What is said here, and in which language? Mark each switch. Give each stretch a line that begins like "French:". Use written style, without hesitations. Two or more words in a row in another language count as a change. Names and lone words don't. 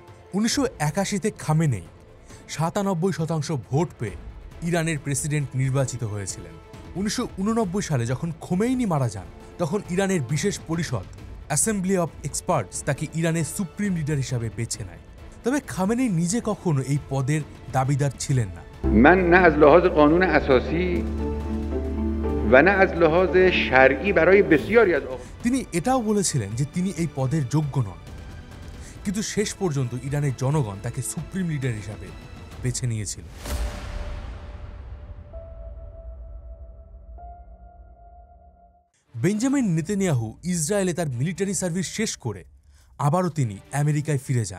Bangla: 1981-তে খামেনেই 97% ভোট পেয়ে ইরানের প্রেসিডেন্ট নির্বাচিত হয়েছিলেন। 1989 সালে যখন খোমেনি মারা যান, তখন ইরানের বিশেষ পরিষদ অ্যাসেম্বলি অফ এক্সপার্টস তাকে ইরানের
English: supreme leader
Bangla: হিসাবে বেছে নেয়। তবে খামেনি নিজে কখনো এই পদের দাবিদার ছিলেন না।
Persian: من نه از لحاظ قانون اساسی و نه از لحاظ شرعی برای بسیاری از
Bangla: তিনি এটাও বলেছিলেন যে তিনি এই পদের যোগ্য নন, কিন্তু শেষ পর্যন্ত ইরানের জনগণ তাকে
English: supreme leader
Bangla: হিসাবে বেছে নিয়েছিল। বেঞ্জামিন নেতানিয়াহু ইসরায়েলে তার
English: military service
Bangla: শেষ করে আবারও তিনি আমেরিকায় ফিরে যান।